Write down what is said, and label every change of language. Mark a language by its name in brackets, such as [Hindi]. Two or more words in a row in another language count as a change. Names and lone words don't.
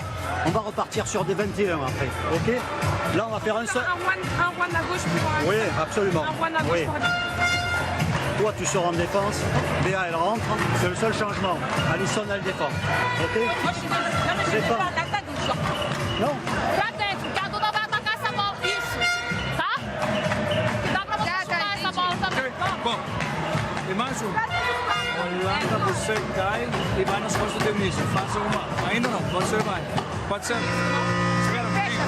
[French] On va repartir sur des 21 après, ok? Là, on va faire un seul... Un one à gauche pour... Oui, absolument. Un one à gauche Oui. pour... Toi, tu sors en défense, Béa, elle rentre. C'est le seul changement. Alisson, elle défend, ok? Défends. Non. [Portuguese] Pra dentro, que a Duda vai atacar essa bola. Isso, tá? Que dá pra você chutar essa bola também. Bom, e mais um. Holanda, você cai e vai nas costas do Dionísio. Faça uma. Ainda não, você vai. Pode ser? Espera um pouquinho.